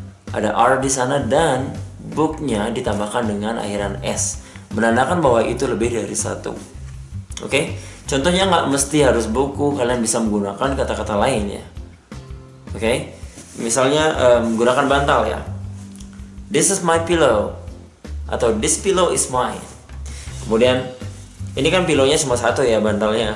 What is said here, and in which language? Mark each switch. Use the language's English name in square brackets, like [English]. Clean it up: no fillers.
[Indonesian] Ada are di sana dan book-nya ditambahkan dengan akhiran s, menandakan bahwa itu lebih dari satu. Oke? Contohnya nggak mesti harus buku, kalian bisa menggunakan kata-kata lain, ya. Oke? Misalnya menggunakan bantal, ya. [English] This is my pillow, atau this pillow is mine. [Indonesian] Kemudian ini kan pillownya cuma satu, ya, bantalnya.